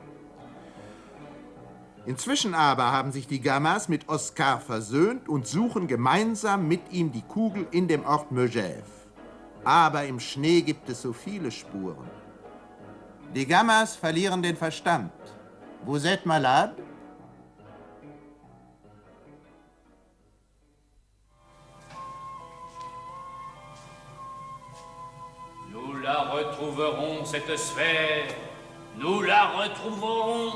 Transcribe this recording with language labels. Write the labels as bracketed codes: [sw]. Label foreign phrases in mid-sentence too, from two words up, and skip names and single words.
[de] Inzwischen aber haben sich die Gammas mit Oskar versöhnt und suchen gemeinsam mit ihm die Kugel in dem Ort Megève. Aber im Schnee gibt es so viele Spuren. Die Gammas verlieren den Verstand. [fr] Vous êtes malade? Nous la retrouverons, cette sphère. Nous la retrouverons.